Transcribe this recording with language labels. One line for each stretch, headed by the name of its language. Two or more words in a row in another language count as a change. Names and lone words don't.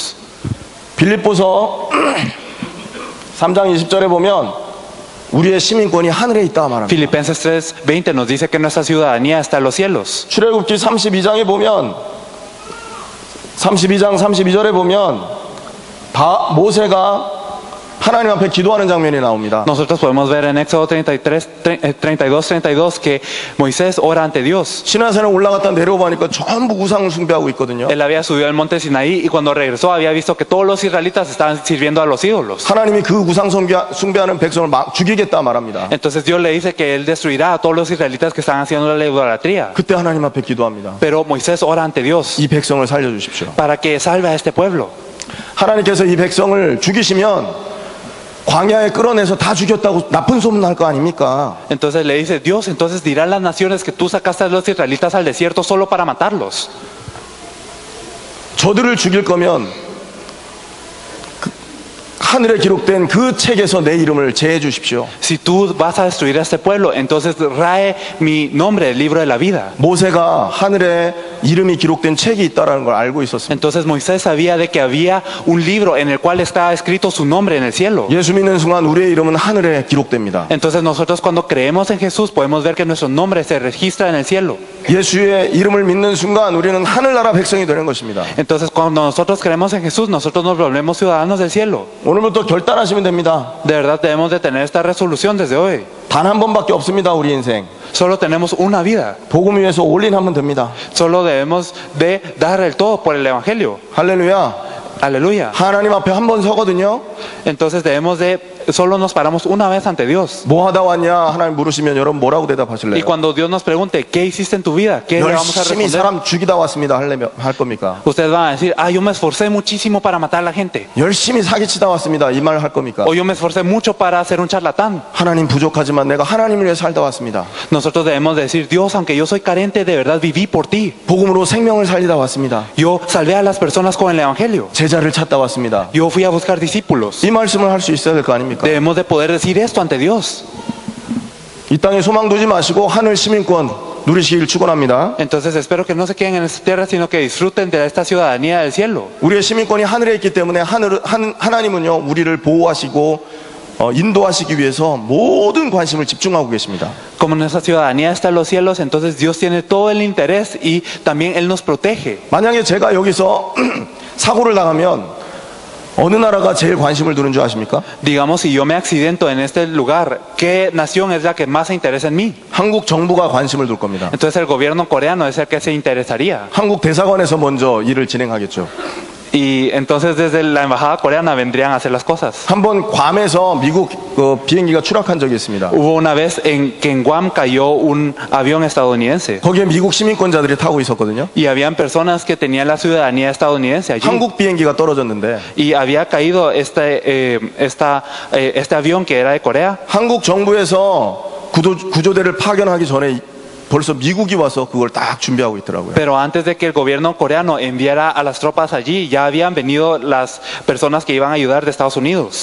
Spanish: Solo los discípulos.
Korean: 빌립보서 3장 20절에 보면 우리의 시민권이 하늘에 있다 말합니다.
Spanish: Filipenses 3:20 nos dice que nuestra ciudadanía está en los cielos.
Korean: 출애굽기 32장에 보면 32장 32절에 보면 모세가 하나님 앞에 기도하는 장면이 나옵니다.
Spanish: Nosotros podemos ver en Éxodo 32 que Moisés ora ante Dios.
Korean: 시내산에 올라갔다 내려오고 하니까 전부 우상을 숭배하고 있거든요.
Spanish: Él había subido al monte Sinaí y cuando regresó había visto que todos los israelitas estaban sirviendo a los ídolos.
Korean: 하나님이 그 우상 숭배하는 백성을 막 죽이겠다 말합니다.
Spanish: Entonces Dios le dice que él destruirá a todos los israelitas que están haciendo la idolatría.
Korean: 그때 하나님 앞에 기도합니다.
Spanish: Pero Moisés ora ante Dios
Korean: 이 백성을 살려주십시오.
Spanish: para que salve a este pueblo.
Korean: 하나님께서 이 백성을 죽이시면 광야에 끌어내서 다 죽였다고 나쁜 소문 날 거 아닙니까?
Spanish: Entonces le dice Dios, entonces dirán las naciones que tú sacaste a los israelitas al desierto solo para matarlos.
Korean: 저들을 죽일 거면 하늘에 기록된 그 책에서 내 이름을 제해 주십시오.
Spanish: Si tú vas a destruir a este pueblo, entonces rae mi nombre del libro de la vida.
Korean: 모세가 하늘에 이름이 기록된 책이 있다라는 걸 알고 있었습니다.
Spanish: Entonces Moisés sabía de que había un libro en el cual estaba escrito su nombre en el cielo.
Korean: 예수 믿는 순간 우리의 이름은 하늘에 기록됩니다.
Spanish: Entonces nosotros cuando creemos en Jesús podemos ver que nuestro nombre se registra en el cielo.
Korean: 예수의 이름을 믿는 순간 우리는 하늘나라 백성이 되는 것입니다.
Spanish: Entonces cuando nosotros creemos en Jesús, nosotros nos volvemos ciudadanos del cielo.
Korean: 오늘부터 결단하시면 됩니다.
Spanish: De verdad debemos de tener esta resolución desde hoy.
Korean: 단 한 번밖에 없습니다. 우리 인생.
Spanish: Solo tenemos una vida.
Korean: 복음 위해서 올인하면 됩니다.
Spanish: Solo debemos de dar el todo por el Evangelio.
Korean: 할렐루야.
Spanish: Aleluya.
Korean: 하나님 앞에 한 번 서거든요.
Spanish: Entonces debemos de, solo nos paramos una vez ante Dios.
Korean: 뭐 하다 왔냐 하나님 물으시면 여러분 뭐라고
Spanish: Y
Korean: 대답하실래요?
Spanish: cuando Dios nos pregunte, ¿qué hiciste en tu vida? ¿Qué le vamos a
Korean: 열심히
Spanish: responder?
Korean: 사람 죽이다 왔습니다. 할 겁니까?
Spanish: Ustedes van a decir, yo me esforcé muchísimo para matar a la gente.
Korean: 열심히 사기치다 왔습니다. 이 말 할 겁니까?
Spanish: O yo me esforcé mucho para ser un charlatán.
Korean: 하나님 부족하지만 내가 하나님을 위해 살다 왔습니다.
Spanish: Nosotros debemos decir, Dios, aunque yo soy carente, de verdad viví por ti.
Korean: 복음으로 생명을 살리다 왔습니다.
Spanish: Yo salvé a las personas con el Evangelio.
Korean: 제자를 찾다 왔습니다.
Spanish: Yo fui a buscar discípulos.
Korean: 이 말씀을 할 수 있어야 될 거 아닙니까?
Spanish: Debemos de poder decir esto ante Dios.
Korean: 이 땅에 소망 두지 마시고 하늘 시민권 누리시길 축원합니다.
Spanish: Entonces espero que no se queden en esta tierra, sino que disfruten de esta ciudadanía del cielo.
Korean: 우리의 시민권이 하늘에 있기 때문에 하나님은요 우리를 보호하시고 인도하시기 위해서 모든 관심을 집중하고 계십니다.
Spanish: Como nuestra ciudadanía está en los cielos, entonces Dios tiene todo el interés y también Él nos protege.
Korean: 만약에 제가 여기서 사고를 당하면 어느 나라가 제일 관심을 두는 줄 아십니까?
Spanish: Digamos, si yo me accidento en este lugar, ¿qué nación es la que más se interesa en mí?
Korean: 한국 정부가 관심을 둘 겁니다.
Spanish: Entonces el gobierno coreano es el que se interesaría.
Korean: 한국 대사관에서 먼저 일을 진행하겠죠.
Spanish: Y entonces desde la embajada coreana vendrían a hacer las cosas.
Korean: 한번 괌에서 미국 비행기가 추락한 적이 있습니다.
Spanish: Hubo una vez en que en Guam cayó un avión estadounidense
Korean: 거기에 미국 시민권자들이 타고 있었거든요.
Spanish: y habían personas que tenían la ciudadanía estadounidense allí.
Korean: 한국 비행기가 떨어졌는데
Spanish: Y había caído este avión que era de Corea.
Korean: 한국 정부에서 구조대를 파견하기 전에 벌써 미국이 와서 그걸 딱 준비하고 있더라고요.
Spanish: Pero antes de que el gobierno coreano enviara a las tropas allí, ya habían venido las personas que iban a ayudar de Estados Unidos.